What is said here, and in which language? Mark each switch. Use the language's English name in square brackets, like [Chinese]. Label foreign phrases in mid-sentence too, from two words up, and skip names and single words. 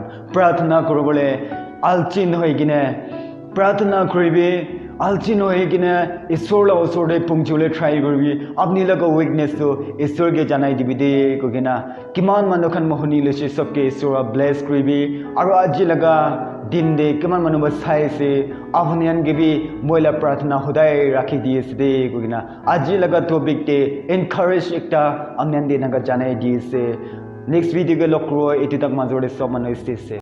[Naga Pidgin] prarthana korobole alchin hoigine prarthana koribe alchin hoigine isor la osore pungchule try koribi apni laga weakness to isor ge janai dibide kogina kiman manukan mohoni lese sabke isor bless koribi aru aji laga din de kiman manu ba sai se avnian ge bi moila prarthana hodai rakhi diye se kogina aji laga topic te encourage ekta amnan de naga janai diye se [English] next video [Naga Pidgin] ge lokro eti tak majore sob manu se